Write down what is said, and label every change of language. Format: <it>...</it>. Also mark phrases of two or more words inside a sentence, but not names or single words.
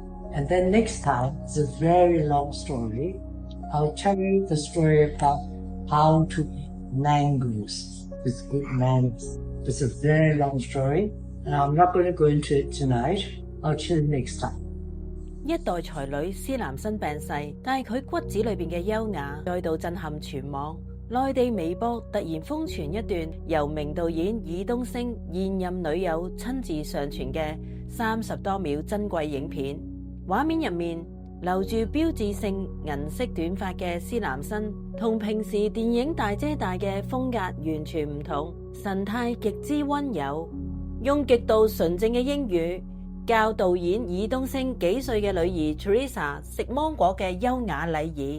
<en>And then next time, it's a very long story. I'll tell you the story about how to eat mangoes with good manners. It's a very long story, and I'm not going to go into it tonight. I'll tell you next time.</en> <yue>一代才女施南生病逝，但係佢骨子裏邊嘅優雅再度震撼全網。內地微博突然瘋傳一段由名導演爾冬陞現任女友親自上傳嘅30多秒珍貴影片，畫面入面留住標誌性銀色短髮嘅施南生，同平時電影大姐大嘅風格完全唔同，神態極之溫柔，用極度純正嘅英語教導演爾冬陞幾歲嘅女兒 Teresa 食芒果嘅優雅禮儀。</yue>